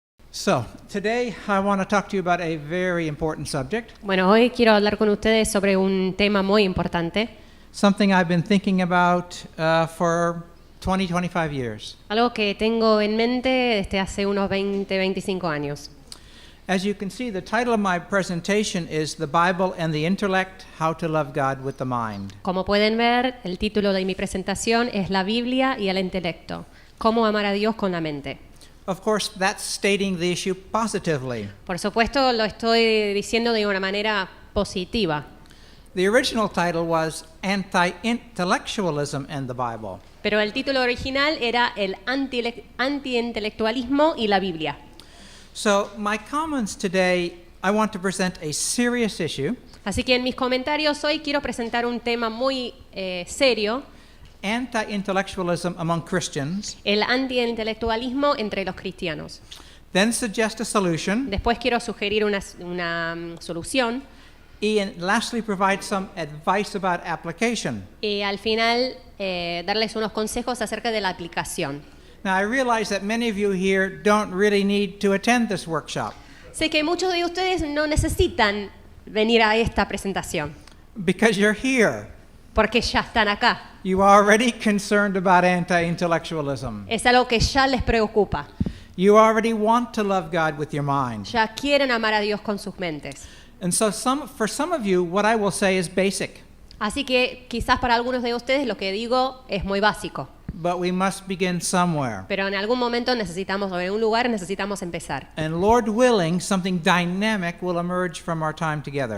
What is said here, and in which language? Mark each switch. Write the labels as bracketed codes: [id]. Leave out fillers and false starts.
[en] So, today I want to talk to you about a very important subject, [es] Bueno, hoy quiero hablar con ustedes sobre un tema muy importante, [en] something I've been thinking about for 25 years. [es] algo que tengo en mente desde hace unos 25 años. [en] As you can see, the title of my presentation is The Bible and the Intellect, How to Love God with the Mind. [es] Como pueden ver, el título de mi presentación es La Biblia y el intelecto, cómo amar a Dios con la mente. [en] Of course, that's stating the issue positively. [es] Por supuesto, lo estoy diciendo de una manera positiva, [en] The original title was Anti-Intellectualism and the Bible. [es] pero el título original era el antiintelectualismo y la Biblia. [en] So, my comments today, I want to present a serious issue, [es] Así que en mis comentarios hoy quiero presentar un tema muy serio, [en] anti-intellectualism among Christians, [es] el antiintelectualismo entre los cristianos. [en] then suggest a solution, [es] Después quiero sugerir una solución [en] and lastly provide some advice about application. [es] y al final darles unos consejos acerca de la aplicación. [en] Now, I realize that many of you here don't really need to attend this workshop [es] Sé que muchos de ustedes no necesitan venir a esta presentación [en] because you're here. [es] porque ya están acá. [en] You are already concerned about anti-intellectualism. [es] Es algo que ya les preocupa. [en] You already want to love God with your mind. [es] Ya quieren amar a Dios con sus mentes. [en] And so for some of you, what I will say is basic, [es] Así que quizás para algunos de ustedes lo que digo es muy básico, [en] but we must begin somewhere. [es] pero en algún momento necesitamos, o en un lugar necesitamos empezar. [en] And Lord willing, something dynamic will emerge from our time together.